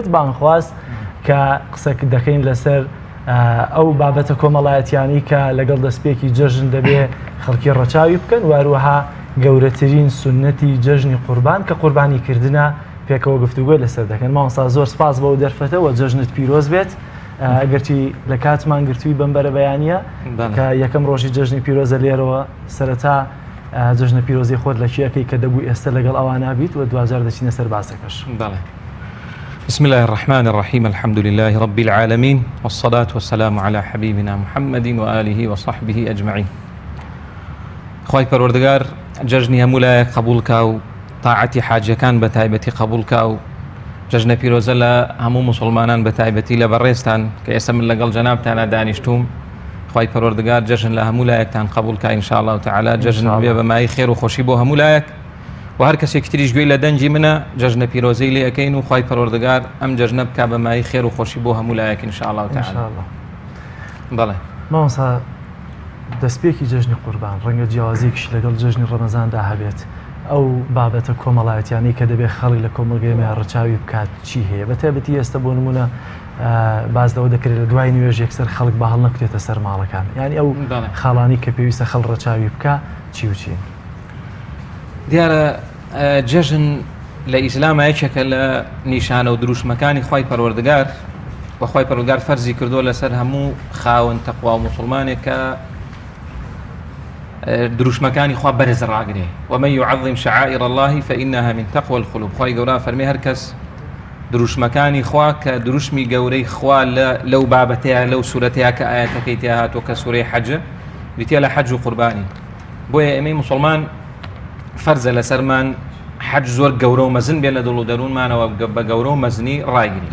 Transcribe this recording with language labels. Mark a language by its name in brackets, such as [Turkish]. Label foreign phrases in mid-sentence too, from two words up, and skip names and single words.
[Central Kurdish] بانخواست کە قسە دەکەین لەسەر ئەو بابەتە کۆمەڵایەتیانی کە لەگەڵ دەستپێکی جەژن دەبێ خەڵکی ڕەچاوی بکەن، واروەها گەورەترین سونەتی جەژنی قوربان کە قوربانیکردنە پێکەوە گفتوگۆی لەسەر دەکەن. مامۆستا زۆر سپاس بەو دەرفەتەوە جەژنت پیرۆز بێت. ئەگەرچی لە کاتمان گرتووی بەم بەرە بەیانیە کە یەکەم ڕۆژی جەژنی پیرۆزە لێرەوە سەرەتا جەژنە پیرۆزی خۆت لە چیەکەی کە دەبوو ئێستا لەگەڵ ئەوانە بیت و دوازار دەچینە سەر باسەکەش. [Arabic] بسم الله الرحمن الرحيم. الحمد لله رب العالمين والصلاة والسلام على حبيبنا محمد وآله وصحبه أجمعين. [Central Kurdish] خواهی پروردگار جەژنی هەموو لایەک قبول کا و طاعەتی حاجەکان بە تایبەتی قبول کا و جەژنە پیرۆزە لە هەموو مسلمانان بە تایبەتی لە بەڕێستان کە ئێستا من لەگەڵ جەنابتانە دانیشتوم. خواهی پروردگار جەژن لە هەموو لایەکتان قبول کا [Arabic] إن شاء الله تعالى. [Central Kurdish] جەژن بێ بە مای خێر و خۆشی بۆ هەموو لایەک و هەر کەسێکی تریش گوێی لە دەنجی منە جەژنە پیرۆزەی لێ ئەەکەین و خواهی پەروەردگار ئەم جەژنە بکا بە مای خێر و خۆشی بۆ هەموو لایەک [Arabic] إن شاء الله تعالى. [Central Kurdish] بەڵێ مامۆستا، دەستپێکی جەژنی قوربان ڕەنگە جیاوازێکیش لەگەڵ جەژنی ڕەمەزاندا هەبێت. ئەو بابەتە کۆمەڵایەتیانی کە دەبێت خەڵک لە کۆمەڵگەیەمە ڕەچاوی بکات چی هەیە؟ بەتایبەتی ئێستا بۆ نمونە باز لەوە دەکرێت لە دوای نوێژ یەکسەر خەڵک بە هەڵ نەکوتێتە سەر ماڵەکان، یعنی ئەو خاڵانی کە پێویستە خەڵ ڕەچاوی بکە چی و چی؟ دیارە جەژن لە ئیسلامە یەکێکە لە نیشانە و دروشمەکانی خوای پەروەردگار و خوای پەروەردگار فەرزی کردووە لەسەر هەموو خاوەن تەقوا و موسڵمانێک کە دروشمەکانی خوا بەرز ڕاگرێ. [Arabic] ومن يعظم شعائر الله فإنها من تقوى القلوب. [Central Kurdish] خوای گەورە فەرمێ هەر کەس دروشمەکانی خوا کە دروشمی گەورەی خوا لەو بابەتەیە لەو سورەتەیە کە ئاەتەکەی تیا هاتووە کە سوورەی حەجە بریتە لە حەج و قوربانی. بۆیە ئێمەی موسڵمان فەرزە لەسەرمان حەج زۆر گەورە و مەزن بێ لە دڵ و دەروونمانەوە بە گەورە و مەزنی ڕایگرین.